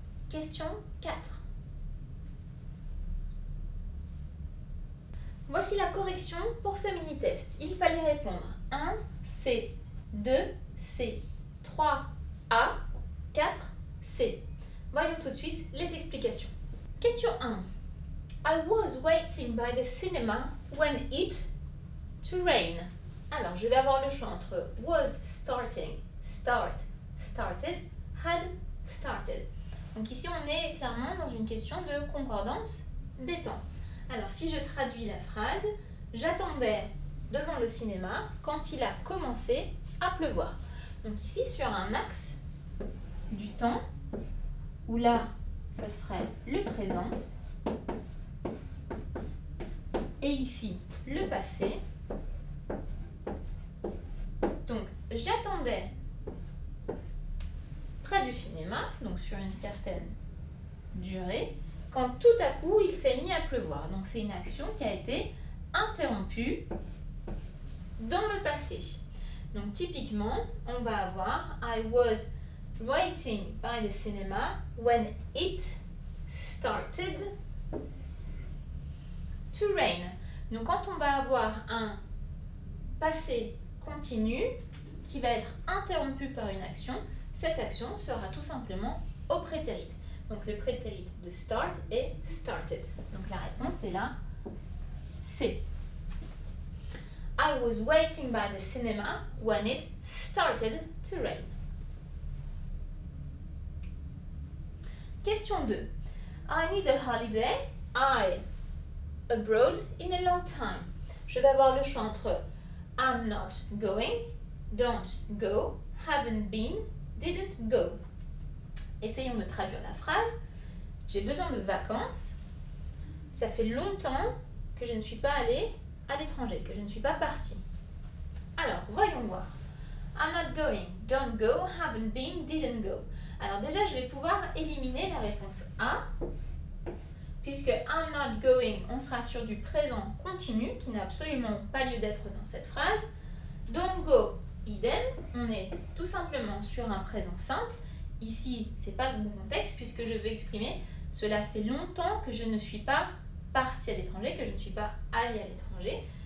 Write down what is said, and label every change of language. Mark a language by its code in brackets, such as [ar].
[fr] Question 4. Voici la correction pour ce mini-test. Il fallait répondre 1, C, 2, C, 3, A, 4, C. Voyons tout de suite les explications. Question 1. [en] I was waiting by the cinema when it to rain. [fr] Alors, je vais avoir le choix entre [en] was starting, start, started, had started. [fr] Donc ici, on est clairement dans une question de concordance des temps. Alors, si je traduis la phrase, j'attendais devant le cinéma quand il a commencé à pleuvoir. Donc ici, sur un axe du temps, où là, ça serait le présent, et ici, le passé. Donc, j'attendais près du cinéma, donc sur une certaine durée, quand tout à coup il s'est mis à pleuvoir. Donc c'est une action qui a été interrompue dans le passé. Donc typiquement, on va avoir [en] I was waiting by the cinema when it started to rain. [fr] Donc quand on va avoir un passé continu qui va être interrompu par une action, cette action sera tout simplement au prétérit. Donc le prétérit de start est started. Donc la réponse est là, C. [en] I was waiting by the cinema when it started to rain. Question 2. I need a holiday. I abroad in a long time. [fr] Je vais avoir le choix entre [en] I'm not going, don't go, haven't been, didn't go. [fr] Essayons de traduire la phrase. J'ai besoin de vacances. Ça fait longtemps que je ne suis pas allée à l'étranger, que je ne suis pas partie. Alors, voyons voir. [en] I'm not going, don't go, haven't been, didn't go. [fr] Alors déjà, je vais pouvoir éliminer la réponse A, puisque [en] I'm not going, [fr] on sera sur du présent continu, qui n'a absolument pas lieu d'être dans cette phrase. [en] Don't go, [fr] idem, on est tout simplement sur un présent simple. Ici, ce n'est pas le bon contexte puisque je veux exprimer cela fait longtemps que je ne suis pas partie à l'étranger, que je ne suis pas allée à l'étranger.